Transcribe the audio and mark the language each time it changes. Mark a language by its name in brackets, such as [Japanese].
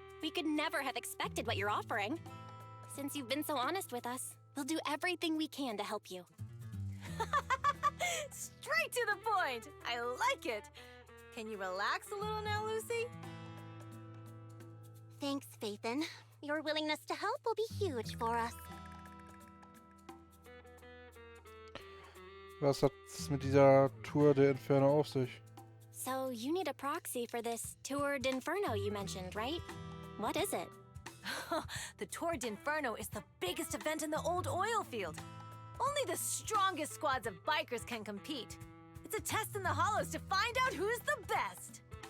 [English] We could never have expected what you're offering. Since you've been so honest with us, we'll do everything we can to help you. Straight to the point! I like it! Can you relax a little now, Lucy? Thanks, Finden. Your willingness to help will be huge for us. [German] Was hat es mit dieser Tour der Inferno auf sich? [English] So, you need a proxy for this Tour d'Inferno you mentioned, right? What is it? The Tour d'Inferno is the biggest event in the old oil field. Only the strongest squads of bikers can compete. It's a test in the hollows to find out who's the best.